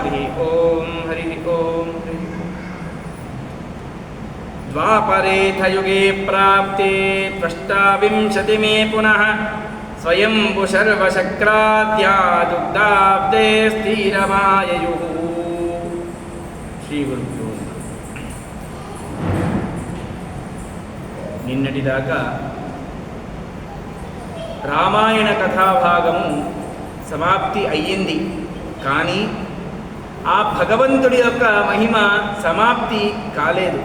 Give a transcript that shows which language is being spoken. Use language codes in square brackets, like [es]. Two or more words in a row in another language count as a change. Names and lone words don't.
[sa] हरि ओम हरि ओम। द्वापरेऽथयुगे प्राप्ते त्वष्टाविंशतिमे पुनः स्वयंभू शर्वशक्राद्यादुग्धाब्दे स्थिरमाययुः। [te] శ్రీగురుభ్యో నిన్నటిదాకా రామాయణ కథాభాగము సమాప్తి అయ్యింది. కానీ ఆ భగవంతుడి యొక్క మహిమ సమాప్తి కాలేదు.